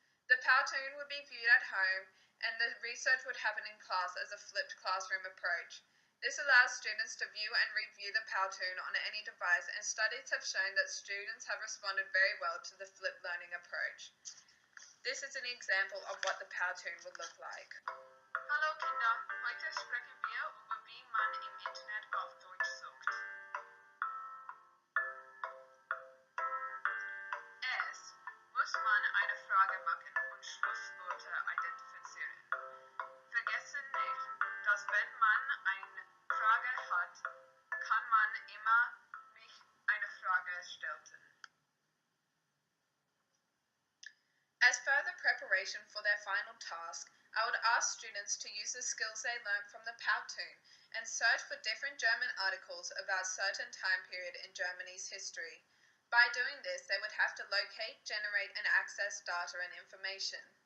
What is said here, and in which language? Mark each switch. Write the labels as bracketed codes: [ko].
[en] The Powtoon would be viewed at home and the research would happen in class as a flipped classroom approach. This allows students to view and review the Powtoon on any device, and studies have shown that students have responded very well to the flipped learning approach. This is an example of what the Powtoon would look like. [de] Hallo Kinder, heute sprechen wir über wie man im Internet auf Deutsch sucht. Erst muss man eine Frage machen und Schlusswörter identifizieren. Vergessen nicht, dass wenn man eine Frage hat, kann man immer mich eine Frage stellen. [en] As further preparation for their final task, I would ask students to use the skills they learned from the Powtoon and search for different German articles about certain time period in Germany's history. By doing this, they would have to locate, generate, and access data and information.